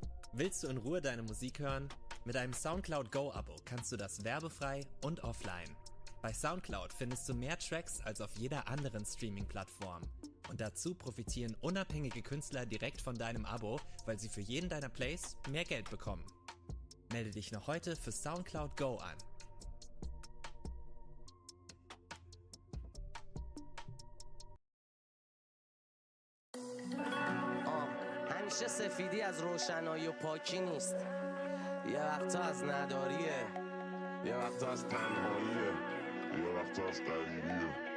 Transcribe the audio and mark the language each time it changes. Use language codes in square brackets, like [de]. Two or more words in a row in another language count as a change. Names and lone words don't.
[de] Willst du in Ruhe deine Musik hören? Mit einem SoundCloud Go-Abo kannst du das werbefrei und offline. Bei SoundCloud findest du mehr Tracks als auf jeder anderen Streaming-Plattform. Und dazu profitieren unabhängige Künstler direkt von deinem Abo, weil sie für jeden deiner Plays mehr Geld bekommen. Melde dich noch heute für SoundCloud Go an. [fa] همیشه سفیدی از روشنایی و پاکی نیست. یه وقتا از نداریه، یه وقتا از تنهاییه، یه وقتا از غریبیه.